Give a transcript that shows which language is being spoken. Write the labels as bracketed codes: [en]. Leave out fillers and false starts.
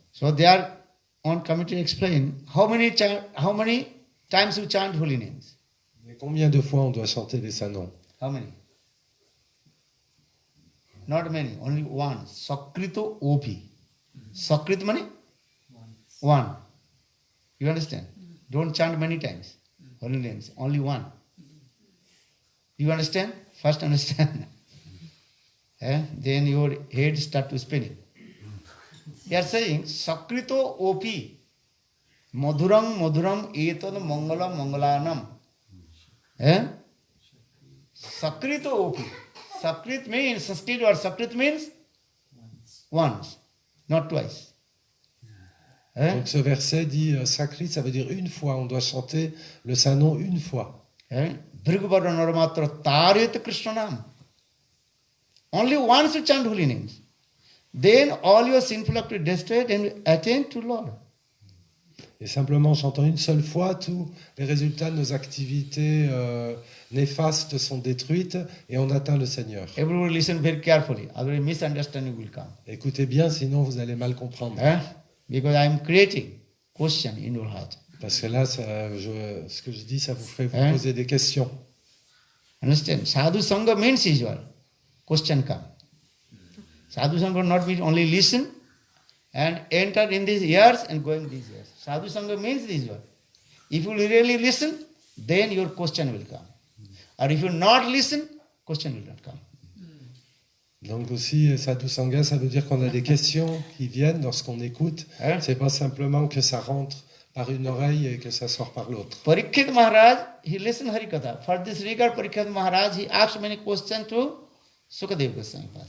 [en] So there, on committee explain, how many times you chant holy names? [fr] Mais combien de fois on doit chanter les saints noms? [en] How many? Not many, only one. Sakrito Opi. Sakrit money? One. You understand? Don't chant many times. Holy names. Only one. You understand? First understand. Then your head start to spinning. They are saying, Sakrito Opi. [sa] Madhuram madhuram etad mangala mangalanam. [en] Sakrito Opi. Sakrit means, Sanskrit word Sakrit means once, not twice. [fr] Donc ce verset dit Sakrit, ça veut dire une fois, on doit chanter le saint nom une fois. [sa] Bhrigavara Naramatra Tarit Krishnanam. [en] Only once you chant holy names. Then all your sinful acts are destroyed and you attain to Lord. [fr] Et simplement en chantant une seule fois, tous les résultats de nos activités néfastes sont détruites et on atteint le Seigneur. [en] Everybody listen very carefully, otherwise misunderstanding will come. [fr] Écoutez bien, sinon vous allez mal comprendre. [en] Because I am creating question in your heart. [fr] Parce que là, ce que je dis, ça vous fait vous poser des questions. [en] Understand? Sadhu Sangha means usual. Question come. Sadhu Sangha not mean only listen and enter in these ears and go in these ears. Sadhu Sangha means this one. If you really listen, then your question will come. Or if you not listen, question will not come. [fr] Donc aussi, Sadhu Sangha, ça veut dire qu'on a des questions qui viennent lorsqu'on écoute. C'est pas simplement que ça rentre par une oreille et que ça sort par l'autre. [en] Parikshit Maharaj, he listened Harikatha. For this regard, Parikshit Maharaj, he asked many questions to Sukadeva Goswami.